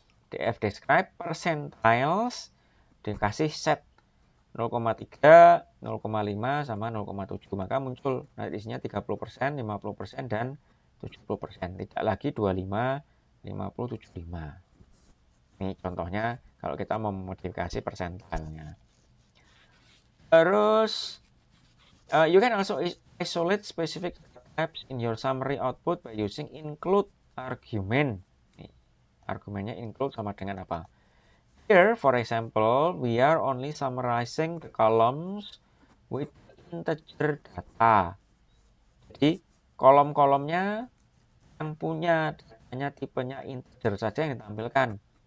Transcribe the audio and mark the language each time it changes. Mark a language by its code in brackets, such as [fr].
[id] df describe percentiles dikasih set 0,3, 0,5 sama 0,7, maka muncul nanti isinya 30%, 50% dan 70%. Tidak lagi 25, 50, 75. Ini contohnya kalau kita mau memodifikasi persentilnya. [en] Terus you can also isolate specific types in your summary output by using include argument. [id] Argumennya include sama dengan apa? [en] Here, for example, we are only summarizing the columns with integer data. [id] Jadi, kolom-kolomnya yang punya datanya tipenya integer saja yang ditampilkan.